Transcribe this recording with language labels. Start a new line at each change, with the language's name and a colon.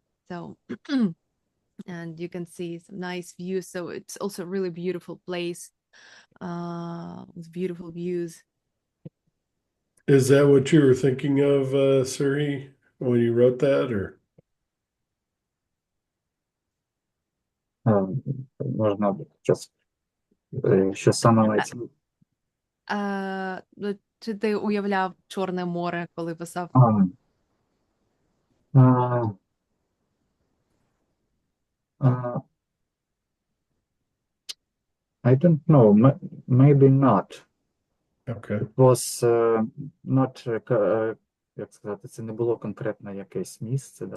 English: So, and you can see some nice views. So it's also a really beautiful place with beautiful views. is that what you were thinking of, Suri, when you wrote that? Or
Ukrainian: Можна щось, що саме мається. Чи ти уявляв Чорне море, коли писав?
English: А, а, I don't know, maybe not. okay. It was not,
Ukrainian: як сказати, це не було конкретно якесь місце, да.